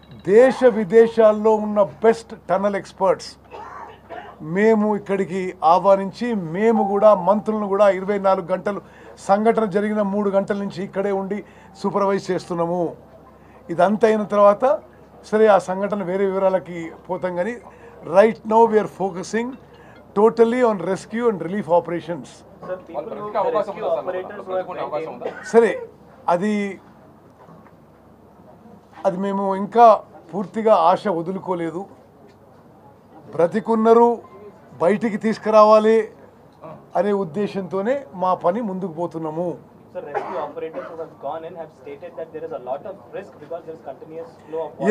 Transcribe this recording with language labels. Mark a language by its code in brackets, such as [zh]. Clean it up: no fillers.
[te] దేశ విదేశాల్లో ఉన్న బెస్ట్ టన్నల్ ఎక్స్పర్ట్స్ మేము ఇక్కడికి ఆహ్వానించి మేము కూడా మంత్రులను కూడా 24 గంటలు, సంఘటన జరిగిన 3 గంటల నుంచి ఇక్కడే ఉండి సూపర్వైజ్ చేస్తున్నాము. ఇదంతా అయిన తర్వాత సరే ఆ సంఘటన వేరే వివరాలకి పోతాం, కానీ [en] Right now we are focusing totally on rescue and relief operations. Sir, people who the rescue operators who have went in, [te] సరే, అది మేము ఇంకా పూర్తిగా ఆశ వదులుకోలేదు. బ్రతికున్నరు బయటికి తీసుకురావాలి అనే ఉద్దేశంతోనే మా పని ముందుకు పోతున్నాము. [en] sir, rescue operators who have gone in have stated that there is a lot of risk because there is continuous flow of water.